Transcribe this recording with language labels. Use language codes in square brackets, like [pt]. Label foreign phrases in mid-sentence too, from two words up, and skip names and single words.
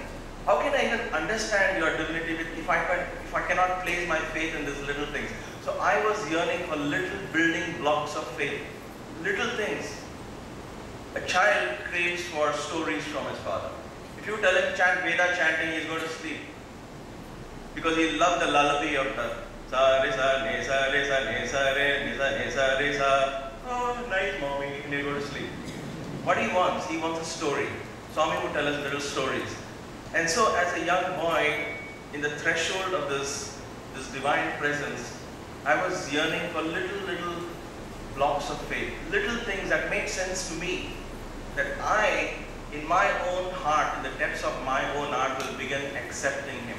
[en] How can I even understand your divinity if I cannot place my faith in these little things? So I was yearning for little building blocks of faith. Little things. A child craves for stories from his father. If you tell him chant Veda chanting, he is going to sleep. Because he loves the lullaby of the sa re sa ne sa re sa ne sa re ne sa ne sa re sa. Oh, nice mommy, and he'll go to sleep. What he wants a story. Swami would tell us little stories. And so as a young boy, in the threshold of this divine presence, I was yearning for little blocks of faith, little things that make sense to me, that I, in my own heart, in the depths of my own heart, will begin accepting him.